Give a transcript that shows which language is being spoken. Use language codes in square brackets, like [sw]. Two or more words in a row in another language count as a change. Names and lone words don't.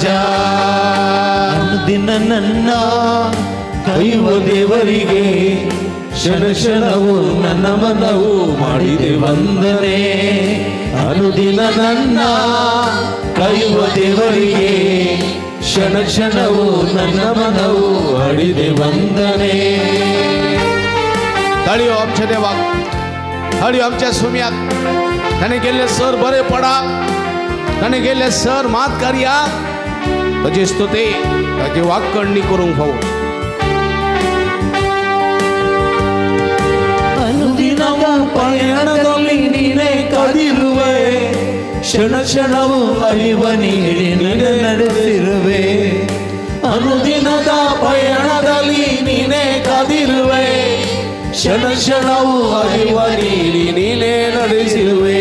[kn] ಅನುದಿನ ನನ್ನ ಕಾಯುವ ದೇವರಿಗೆ ಕ್ಷಣ ಕ್ಷಣವು ನನ್ನ ಮನವು ಮಾಡಿದೆ ವಂದನೆ. ಅನುದಿನ ನನ್ನ ಕಾಯುವ ದೇವರಿಗೆ ಕ್ಷಣ ಕ್ಷಣವು ನನ್ನ ಮನವು ಮಾಡಿದೆ ವಂದನೆ. [kok] ताळयो आमच्या देवाक, ताळयो आमच्या सुम्याक. ताणे गेल्ले सर बरे पडा, ताणे गेल्ले सर मात कार्या ताची स्तुती ताची वाक्कणणी करूंक फावो. [kn] ಅನುದಿನವ ಪಯಣದಲ್ಲಿ ನೀನೇ ಕಾದಿರುವೆ, ಕ್ಷಣ ಕ್ಷಣವು ಅರಿವ ನೀಡಿ ನೀನೆ ನಡೆಸಿರುವೆ. ಅನುದಿನದ ಪಯಣದಲ್ಲಿ ನೀನೇ ಕಾದಿರುವೆ, ಕ್ಷಣ ಕ್ಷಣವು ಅರಿವ ನೀಡಿ ನೀನೇ ನಡೆಸಿರುವೆ.